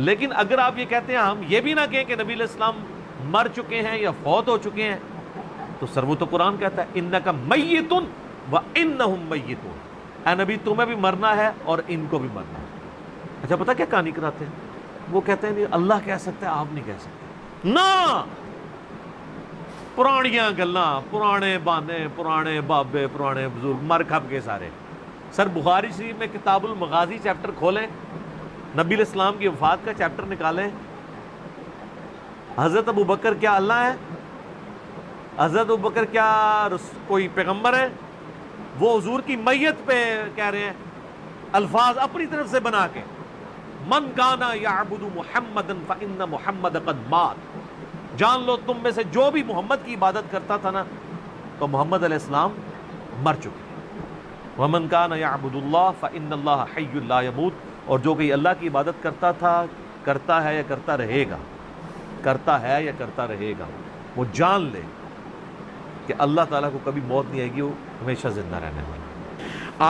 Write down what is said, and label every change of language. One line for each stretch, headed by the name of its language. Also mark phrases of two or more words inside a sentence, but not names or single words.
Urdu: لیکن اگر آپ یہ کہتے ہیں ہم یہ بھی نہ کہیں کہ نبی علیہ السلام مر چکے ہیں یا فوت ہو چکے ہیں, تو سر وہ تو قرآن کہتا ہے
Arabic: انک میت وانہم میتون,
Urdu: اے نبی تمہیں بھی مرنا ہے اور ان کو بھی مرنا ہے. اچھا پتہ کیا کہانی کراتے ہیں؟ وہ کہتے ہیں نہیں اللہ کہہ سکتا ہے، آپ نہیں کہہ سکتے. نہ،
Punjabi: پرانیاں گلاں، پرانے بانے، پرانے بابے، پرانے بزرگ مر کھپ کے سارے.
Urdu: سر بخاری شریف میں کتاب المغازی چیپٹر کھولیں، نبی علیہ السلام کی وفات کا چیپٹر نکالیں. حضرت ابو بکر کیا اللہ ہے؟ حضرت ابو بکر کیا کوئی پیغمبر ہے؟ وہ حضور کی میت پہ کہہ رہے ہیں الفاظ اپنی طرف سے بنا کے،
Arabic: من کانا یعبد محمدا فإن محمد قد مات.
Urdu: جان لو تم میں سے جو بھی محمد کی عبادت کرتا تھا نا، تو محمد علیہ السلام مر چکے.
Arabic: ومن کانا یعبد اللہ فإن اللہ حی لا یموت.
Urdu: اور جو کہ اللہ کی عبادت کرتا تھا، کرتا ہے یا کرتا رہے گا، کرتا ہے یا کرتا رہے گا، وہ جان لے کہ اللہ تعالیٰ کو کبھی موت نہیں آئے گی، وہ ہمیشہ زندہ رہنے والا.